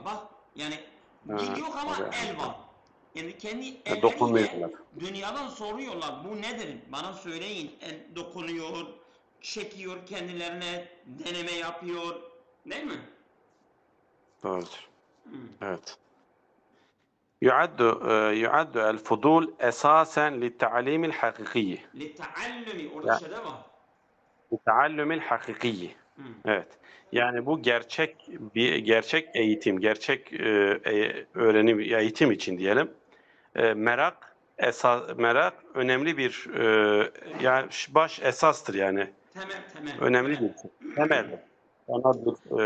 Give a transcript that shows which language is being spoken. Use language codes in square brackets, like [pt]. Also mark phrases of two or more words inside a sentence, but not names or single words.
[tr] Bak yani dil Ha, yok ama tabii. el var. Yani kendi Dokunmuyorlar. elleriyle dünyadan soruyorlar. Bu nedir? Bana söyleyin. El dokunuyor, çekiyor kendilerine, deneme yapıyor. Değil mi? Doğrudur. Hmm. Evet. [ar] يعد الفضول أساسا للتعليم الحقيقي. [tr] Liteallumi. Orada Yani şeyde var. [ar] التعلم الحقيقي. [tr] Hmm. Evet. Yani bu gerçek eğitim, gerçek öğrenim eğitim için diyelim. Merak önemli bir yani baş esastır yani. Temel. Önemli Evet. bir şey. Temeldir. Ona bir